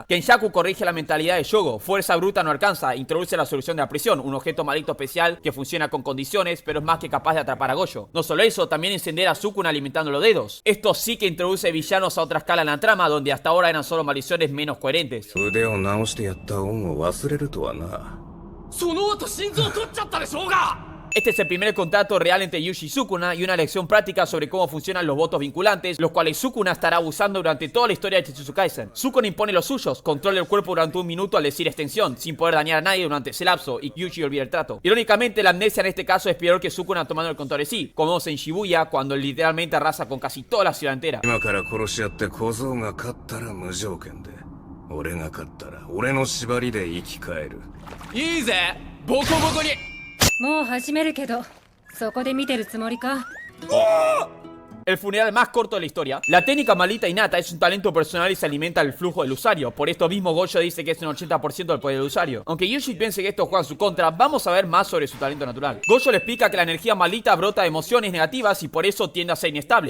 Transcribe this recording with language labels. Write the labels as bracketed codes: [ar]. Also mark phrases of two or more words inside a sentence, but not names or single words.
[es] Kenshaku corrige la mentalidad de Yogo, fuerza bruta no alcanza, introduce la solución de la prisión, un objeto maldito especial que funciona con condiciones, pero es más que capaz de atrapar a Gojo. No solo eso, también encender a Sukuna alimentando los dedos. Esto sí que introduce villanos a otra escala en la trama, donde hasta ahora eran solo maldiciones menos coherentes. [ja] 腕を直してやった恩を忘れるとはな。その後心臓取っちゃったでしょうが。 [es] Este es el primer contacto real entre Yuji y Sukuna y una lección práctica sobre cómo funcionan los votos vinculantes, los cuales Sukuna estará abusando durante toda la historia de Jujutsu Kaisen. Sukuna impone los suyos, controla el cuerpo durante un minuto al decir extensión, sin poder dañar a nadie durante ese lapso, y Yuji olvida el trato. Irónicamente, la amnesia en este caso es peor que Sukuna tomando el control de sí, como vemos en Shibuya, cuando literalmente arrasa con casi toda la ciudad entera. [ja] 今から殺し合って小僧が勝ったら無条件で、俺が勝ったら俺の縛りで生き返る。いいぜボコボコに。もう始めるけどそこで見てるつもりか。 [es] El funeral más corto de la historia. La técnica maldita innata es un talento personal y se alimenta del flujo del usuario. Por esto mismo Gojo dice que es un 80% del poder del usuario. Aunque Yuji piense que esto juega en su contra, vamos a ver más sobre su talento natural. Gojo le explica que la energía maldita brota de emociones negativas y por eso tiende a ser inestable.